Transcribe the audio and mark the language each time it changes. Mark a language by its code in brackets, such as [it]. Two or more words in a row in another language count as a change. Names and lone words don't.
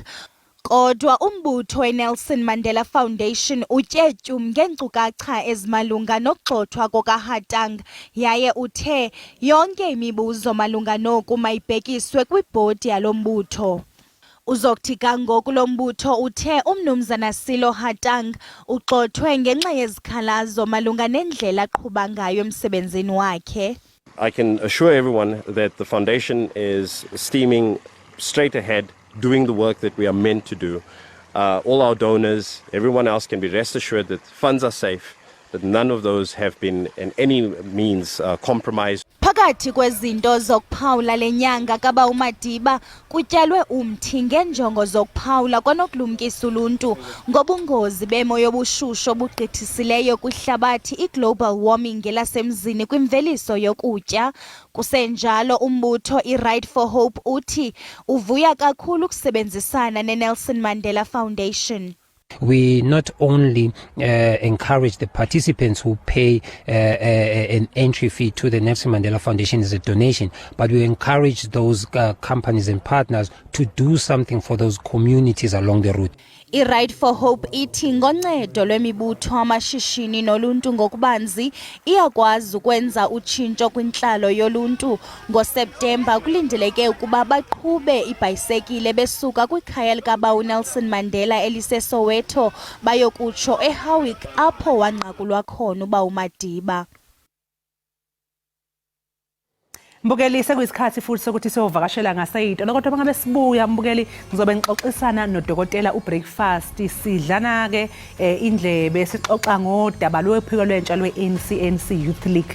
[xh] Kodwa umbutho weNelson Mandela Foundation utyetyum ngeenkcukacha ezimalunga nokugxothwa kokaHatang yaye uthe yonke imibuzo malunga noku mayibhekiswe kwibhodi yalo mbutho. Uzokuthi kangoku lo mbutho uthe umnumzana Silo Hatang ugxothwe ngenxa yezikhalazo malunga nendlela aqhuba ngayo emsebenzini wakhe. [en] I can assure everyone that the foundation is steaming straight ahead, doing the work that we are meant to do. All our donors, everyone else can be rest assured that funds are safe, that none of those have been in any means compromised. [xh] Phakathi kwezinto zokuphawula lenyanga kaba uMadiba kutyalwe umthi ngenjongo zokuphawula kwanokulumkisa uluntu ngobungozi bemo yobushushu obugqithisileyo kwihlabathi [en] iglobal warming [xh] ngelasemzini kwimveliso yokutya. Kusenjalo umbutho iRight for Hope uthi uvuya kakhulu ukusebenzisana neNelson Mandela Foundation. [en] We not only encourage the participants who pay an entry fee to the Nelson Mandela Foundation as a donation, but we encourage those companies and partners to do something for those communities along the route. [xh] iRight for Hope ithi ngoncedo lwemibutho amashishini noluntu ngokubanzi iyakwazi ukwenza utshintsho kwintlalo yoluntu. NgoSeptemba kulindeleke ukuba baqhube ibhayisekile besuka kwikhaya likaba uNelson Mandela eliseSoweto bayokutsho eHowick apho wanqakulwa khona uba uMadiba. [zu] Mbukeli sekuyisikhathi futhi sokuthi siyovakashela ngaseyitolo kodwa bangabe sibuya mbukeli ngizobe ngixoxisana nodokotela uBreakfast sidlana ke indlebe sixoxa ngodaba lwephiko lwentsha lwe-NCNC Youth League.